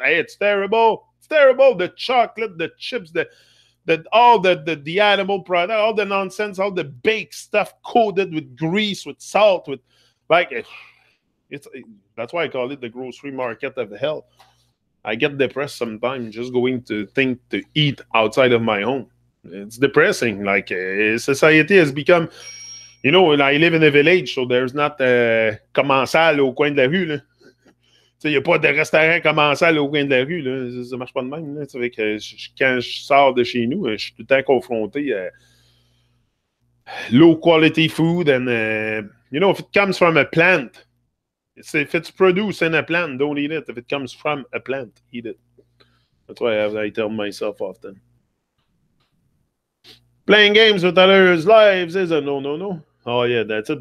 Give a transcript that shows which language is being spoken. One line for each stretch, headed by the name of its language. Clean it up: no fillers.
English: Hey, it's terrible. It's terrible. The chocolate, the chips, all the animal product, all the nonsense, all the baked stuff coated with grease, with salt, with that's why I call it the grocery market of hell. I get depressed sometimes just going to think to eat outside of my home. It's depressing. Like society has become, I live in a village, so there's not
French: commensal au coin de la rue. Il n'y a pas de restaurant commensal au coin de la rue. Là. Ça marche pas de même. Là. Fait que quand je sors de chez nous, je suis tout le temps confronté à
English: low quality food. And, if it comes from a plant, if it's produced in a plant, don't eat it. If it comes from a plant, eat it. That's why I tell myself often. Playing games with others' lives is a no. Oh yeah, that's it.